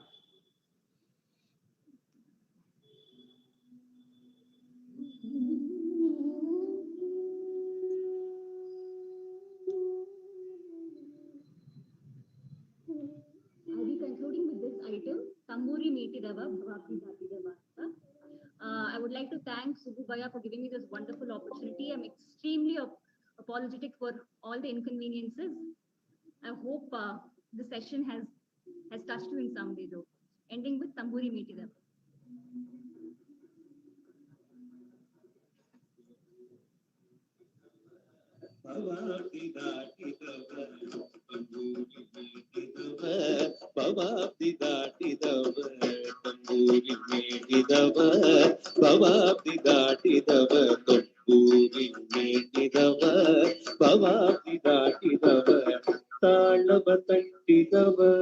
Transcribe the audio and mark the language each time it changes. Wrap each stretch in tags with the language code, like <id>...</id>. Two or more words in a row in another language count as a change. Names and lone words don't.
<en>I'll be concluding with this item, Tamburi Meetidava Bhavati Bhatidava. I would like to thank Subbu Bhaiya for giving me this wonderful opportunity. I'm extremely apologetic for all the inconveniences. I hope the session has touched you in some way though. Ending with Tamburi Meetidava.</en> <kn>ಭವಾಬ್ದಿ ದಾಟಿದವ ತಂಬೂರಿ ಮೇಟಿದವ ಭವಾಬ್ದಿ ದಾಟಿದವ ತಂಬೂರಿ ಮೇಟಿದವ ಭವಾಬ್ದಿ ದಾಟಿದವ ತಾಳವ ತಟ್ಟಿದವ</kn>